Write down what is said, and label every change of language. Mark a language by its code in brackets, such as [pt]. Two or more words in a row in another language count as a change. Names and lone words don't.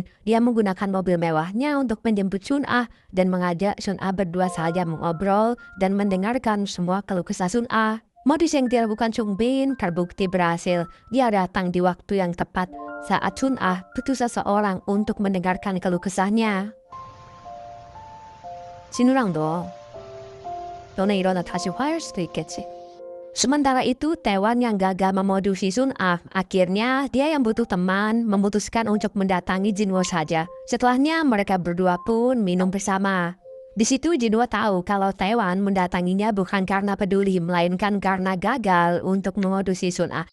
[id] Dia menggunakan mobil mewahnya untuk menjemput Sun Ah dan mengajak Sun Ah berdua saja mengobrol dan mendengarkan semua keluh kesah Sun Ah. Modus yang dilakukan Sung Bin terbukti berhasil. Dia datang di waktu yang tepat saat Sun Ah butuh seseorang untuk mendengarkan keluh kesahnya. [ko] 진우랑도 너네 일어나 다시 화해할 수도 있겠지. [id] Sementara itu, Taewon yang gagal memodusi Sun Ah, akhirnya dia yang butuh teman memutuskan untuk mendatangi Jinwoo saja. Setelahnya mereka berdua pun minum bersama. Di situ Jinwoo tahu kalau Taewon mendatanginya bukan karena peduli, melainkan karena gagal untuk memodusi Sun Ah.